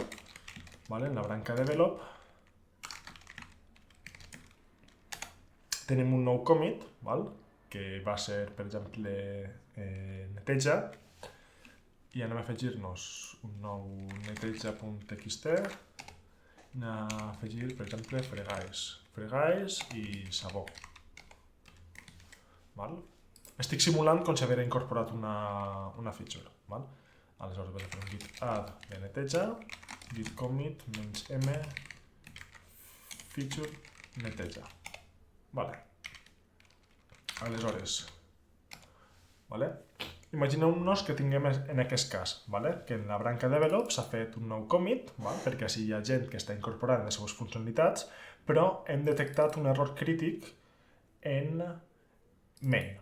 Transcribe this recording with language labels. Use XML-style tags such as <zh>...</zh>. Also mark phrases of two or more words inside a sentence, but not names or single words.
<ca>En la branca develop tenim un nou commit, que va ser, per exemple, neteja, i anem a afegir-nos un nou neteja.txt, anem a afegir, per exemple, fregais i sabó. Estic simulant com si haguera incorporat una feature. Aleshores vaig a fer un</ca> <en>git add</en> <ca>de neteja,</ca> <en>git commit -m</en> <ca>feature neteja. Vale. Aleshores, vale? Imagineu-nos que tinguem en aquest cas, vale? Que en la branca develop s'ha fet un nou commit, vale? Perquè així hi ha gent que està incorporant les seves funcionalitats, però hem detectat un error crític en main.</ca>